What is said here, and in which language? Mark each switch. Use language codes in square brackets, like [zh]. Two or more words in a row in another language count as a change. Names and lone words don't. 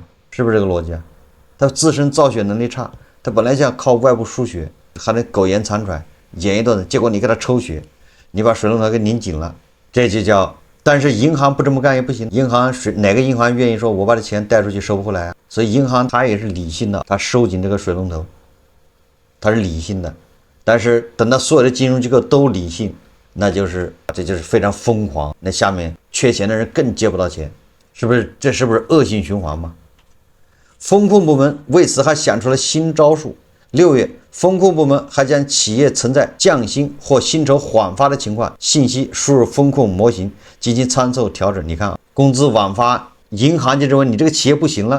[zh] 是不是這個邏輯啊？他自身造血能力差，他本來就要靠外部輸血，還得苟延殘喘，演一段，結果你給他抽血，你把水龍頭給擰緊了，這就叫。但是銀行不這麼幹也不行，銀行哪個銀行願意說我把這錢貸出去收不回來啊？所以銀行它也是理性的，它收緊這個水龍頭，它是理性的。但是等到所有的金融機構都理性，那就是這就是非常瘋狂，那下面缺錢的人更借不到錢，是不是？這是不是惡性循環嗎？風控部門為此還想出了新招數。6月，風控部門還將企業存在降薪或薪酬緩發的情況信息輸入風控模型進行參數調整。你看啊，工資晚發，銀行就認為你這個企業不行了。